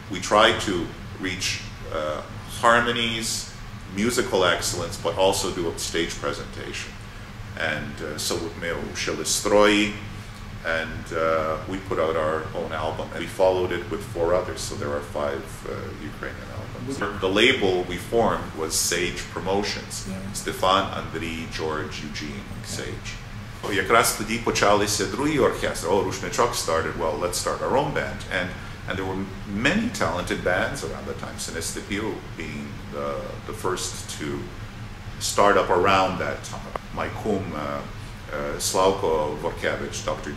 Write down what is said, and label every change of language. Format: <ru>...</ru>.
<en>We tried to reach harmonies, musical excellence, but also do a stage presentation. And so we uczyli stroji, and we put out our own album, and we followed it with 4 others, so there are 5 Ukrainian albums. The label we formed was Sage Promotions. Stefan, Andriy, George, Eugene, Sage.</en> <uk>Якраз тоді почалися другі оркестри.</uk> <en>Rushnychok started, well, let's start our own band. And there were many talented bands around the time, Sinistepio being the first to start up around that time. My kum, Slavko Vorkevich, Dr.</en>